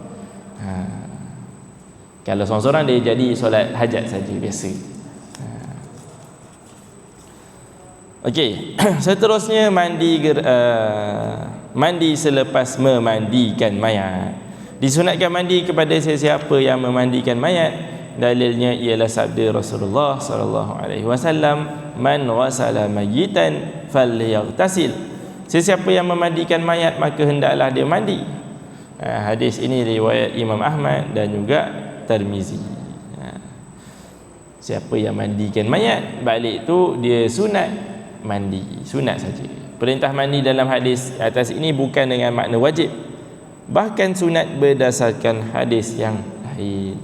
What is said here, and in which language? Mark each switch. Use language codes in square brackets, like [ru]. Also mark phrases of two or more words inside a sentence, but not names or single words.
[ms] Kalau seorang-seorang dia jadi solat hajat saja biasa. Okey, seterusnya mandi selepas memandikan mayat. Disunatkan mandi kepada sesiapa yang memandikan mayat. Dalilnya ialah sabda Rasulullah [ar] صلى الله عليه وسلم, "من غسل ميتا فليغتسل." [ms] Sesiapa yang memandikan mayat maka hendaklah dia mandi. Hadis ini riwayat Imam Ahmad dan juga Tirmizi. Siapa yang mandikan mayat, balik tu dia sunat mandi, sunat saja. Perintah mandi dalam hadis atas ini bukan dengan makna wajib, bahkan sunat berdasarkan hadis yang lain.